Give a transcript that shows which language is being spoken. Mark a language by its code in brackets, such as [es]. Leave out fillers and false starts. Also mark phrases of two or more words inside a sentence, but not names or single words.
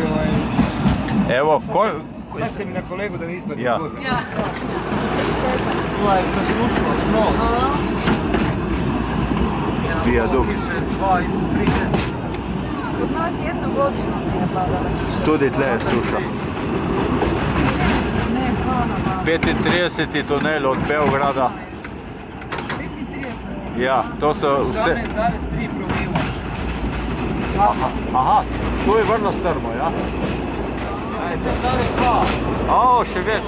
[sr] Evo, Pazite mi na kolegu da mi ispadne. [sl] Ja. Vijadukt. [sr] Kod nas 1 godinu nije padala kiša. [sl] Tudi tle je suša. [sr] Ne, hvala vam. 35. tunel od Beograda. 35. [sl] Ja, to so vse. 18,3 promila. [sr] Aha, tu je vrlo strmo, ja? [sl] O, še več.